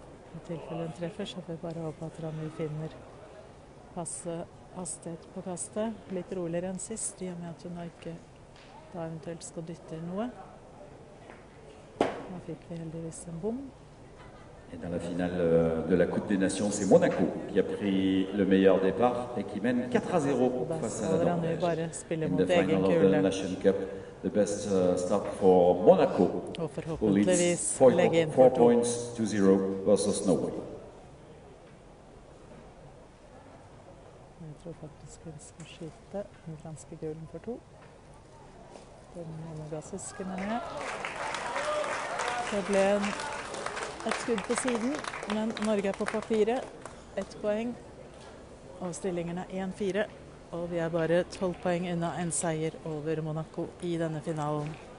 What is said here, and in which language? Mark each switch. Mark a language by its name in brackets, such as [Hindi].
[Norwegian] I tilfelle hun treffer, så får vi bare håpe at Ranu finner passe hastighet på kastet. Litt roligere enn sist, i og med at hun ikke da eventuelt skal dytte noe. Nå fikk vi heldigvis en bom. [French] Et dans la finale de la Coupe des Nations, c'est Monaco qui a pris le meilleur départ et qui mène 4-0 face à la Norvège. [English] In the final of the Nation Cup, the best start for Monaco, who leads 4 points to 0 versus Norway. [Norwegian] Jeg tror faktisk hun skal skyte den franske gulen for 2. Den monegassiske, mener jeg. Det ble et skudd på siden, men Norge er på papiret. 1 poeng, og stillingen er 1-4. Og vi er bare 12 poeng unna en seier over Monaco i denne finalen.